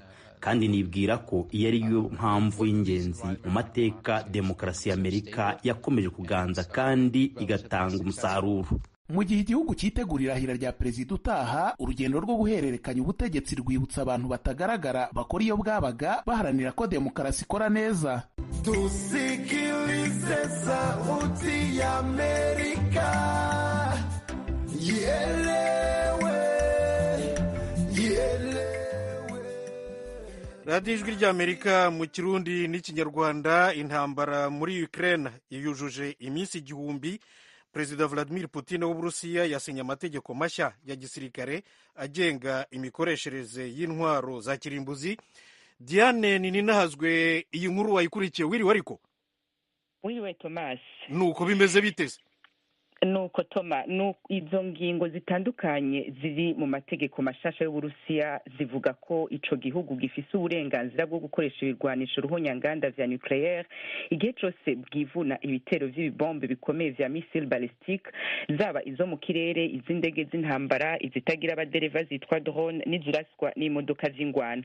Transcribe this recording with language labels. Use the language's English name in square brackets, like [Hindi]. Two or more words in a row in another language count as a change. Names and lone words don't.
[Kinyarwanda] Kandi nibwira ko iyo ari yo mpamvu y'ingenzi mu mateka demokarasi y'Amerika yakomeje kuganza kandi igatanga umusaruro. Mu gihe igihugu cyitegurira irahira rya perezida utaha, urugendo rwo guhererekanya ubutegetsi rwibutsa abantu batagaragara bakora iyo bwabaga baharanira ko demokarasi ikora neza. [Swahili] Tusikilize sauti ya Amerika, ielewe. [Kinyarwanda] radiyo ijwi ry'Amerika mu Kirundi n'Ikinyarwanda. Intambara muri Ukraine yujuje iminsi 1000. Perezida Vladimir Putin w'Uburusiya yasinye amategeko mashya ya gisirikare agenga imikoreshereze y'intwaro za kirimbuzi. Diane Nininahazwe, iyi nkuru wayikurikiye wiriwe ariko? Wiriwe Thomas. Nuko bimeze biteze? [Rundi] Nuko Toma, izo ngingo zitandukanye ziri mu mategeko mashasha y'Uburusiya zivuga ko ico gihugu gifise uburenganzira bwo gukoresha ibirwanisho ruhonyanganda vya nucleaire igihe cose bwivuna ibitero vy'ibibombe bikomeye vya [French] missile ballistique, [Rundi] zaba izo mu kirere, iz'indege z'intambara, izitagira abadereva zitwa drone, n'iziraswa n'imodoka z'ingwana.